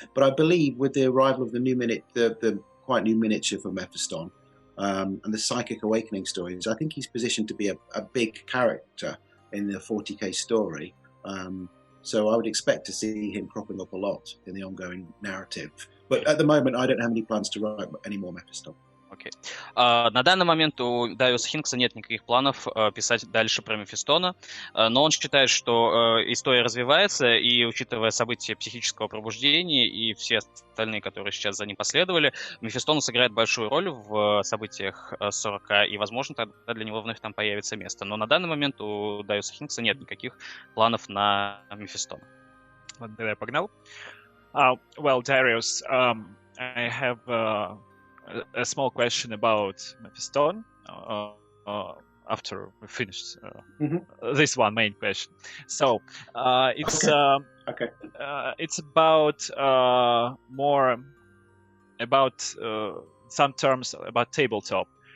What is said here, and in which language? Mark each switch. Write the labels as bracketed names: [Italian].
[English] But I believe with the arrival of the quite new miniature for Mephiston, and the Psychic Awakening stories, I think he's positioned to be a big character in the 40k story. So I would expect to see him cropping up a lot in the ongoing narrative. But at the moment, I don't have any plans to write any more Mephiston. [Russian] Окей. На данный момент у Дариуса Хинкса нет никаких планов писать дальше про Мефистона, но он считает, что история развивается, и учитывая события психического пробуждения и все остальные, которые сейчас за ним последовали, Мефистон сыграет большую роль в событиях 40, и, возможно, тогда для него вновь там появится место. Но на данный момент у Дариуса Хинкса нет никаких планов на Мефистона. Вот тогда я погнал. [English] Well, Darius, I have a small question about Mephiston after we finished this one main question. So it's it's about more about some terms about tabletop.